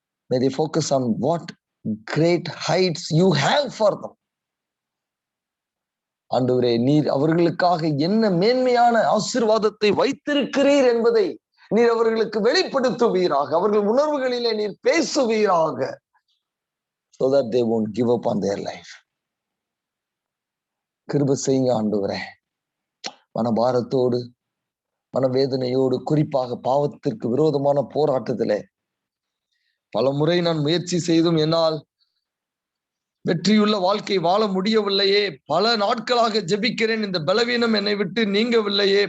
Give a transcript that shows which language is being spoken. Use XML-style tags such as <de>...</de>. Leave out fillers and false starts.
<en>May they focus on what great heights you have for them.</en> <ta>ஆண்டவரே, நீர் அவர்களுக்காக என்ன மேன்மையான ஆசீர்வாதத்தை வைத்திருக்கிறீர் என்பதை நீர் அவர்களுக்கு வெளிப்படுத்துவீராக. அவர்கள் உணர்வுகளிலே நீர் பேசுவீராக.</ta> <en>So that they won't give up on their life.</en> <ta>கிருபை செய்யுங்க ஆண்டவரே. மனபாரத்தோடு, மனவேதனையோடு, குறிப்பாக பாவத்திற்கு விரோதமான போராட்டத்திலே பல முறை நான் முயற்சி செய்தும் என்னால் வெற்றியுள்ள வாழ்க்கை வாழ முடியவில்லையே. பல நாட்களாக ஜெபிக்கிறேன், இந்த பலவீனம் என்னை விட்டு நீங்கவில்லையே.</ta>